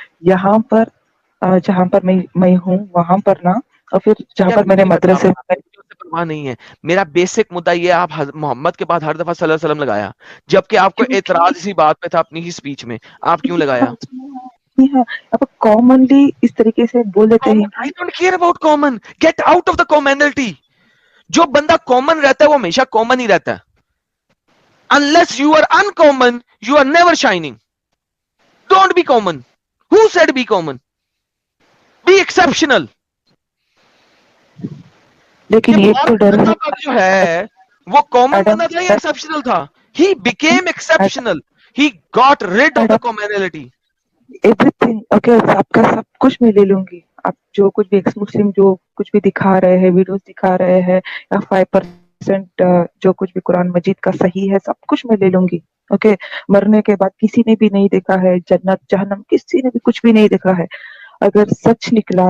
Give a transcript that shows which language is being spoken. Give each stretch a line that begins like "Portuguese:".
Urdu: یہاں پر جہاں پر میں ہوں وہاں پر نا, اور پھر جہاں یار پر مجھے میرے نہیں پتا, مدرسے پرواہ نہیں ہے. میرا بیسک مدعا یہ ہے, آپ محمد کے بعد ہر دفعہ صلی اللہ علیہ وسلم لگایا, جبکہ آپ کو اعتراض اسی بات پہ تھا اپنی ہی سپیچ میں, آپ کیوں لگایا؟ اب کامنلی اس طریقے سے بول دیتے ہیں.
English: I don't care about common. Get out of the commonality.
Urdu: جو بندہ کامن رہتا ہے وہ ہمیشہ کامن ہی رہتا ہے.
English: Unless you are uncommon, you are never shining. Don't be common. Who said be common? Be exceptional.
Urdu: لیکن یہ ایک تو ڈر ہے جو ہے وہ کامن ایڈم, بندہ تھا یا ایکسپشنل تھا؟
English: He became exceptional. He got rid of the commonality.
Urdu: Every thing okay, آپ کا سب کچھ میں لے لوں گی. آپ جو کچھ بھی ایکس مسلم جو کچھ بھی دکھا رہے ہیں, ویڈیوز دکھا رہے ہیں, یا 5% جو کچھ بھی قرآن مجید کا صحیح ہے, سب کچھ میں لے لوں گی. اوکے, مرنے کے بعد کسی نے بھی نہیں دیکھا ہے جنت جہنم, کسی نے بھی کچھ بھی نہیں دیکھا ہے. اگر سچ نکلا